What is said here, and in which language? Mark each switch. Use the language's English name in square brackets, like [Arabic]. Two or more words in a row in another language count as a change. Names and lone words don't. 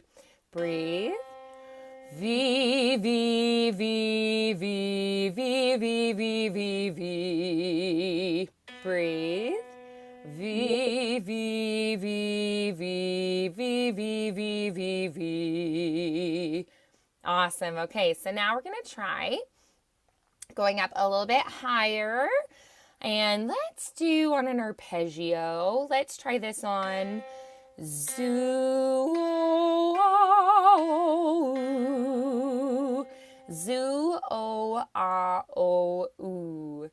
[English] Breathe. V, V, V, V, V, V, V, V, V. Breathe. V, V, V, V, V, V, V, V, V. Awesome. Okay, so now we're going to try going up a little bit higher. And let's do on an arpeggio. Let's try this on zoo. Zoo, o, ah, o, oo.